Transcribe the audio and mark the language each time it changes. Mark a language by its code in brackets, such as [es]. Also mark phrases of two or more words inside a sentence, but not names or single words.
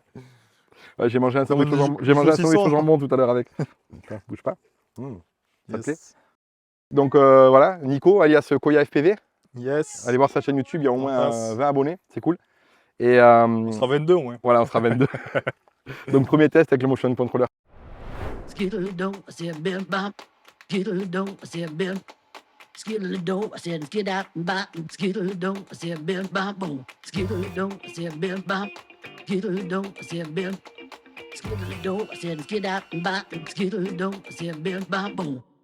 [fr] Ouais, j'ai mangé un sandwich au jambon tout à l'heure avec. Attends, bouge pas. Ça te plaît? Donc voilà, Nico, alias Koya FPV. Yes. Allez voir sa chaîne YouTube, il y a au moins 20 abonnés, c'est cool. Et, on sera 22 au moins. Voilà, on sera 22. Donc premier test avec le motion controller. [en] Skiddle-doo, I said, bim, bop. Skiddle-doo, I said, bim. Skiddle-doo, I said, skid out and bop. Skiddle-doo, I said, bim, bop, boom. Skiddle-doo, I said, bim, bop. Skiddle-doo, I said, bim. Skiddle-doo, I said, skid out and bop. Skiddle-doo, I said, bim, bop, boom.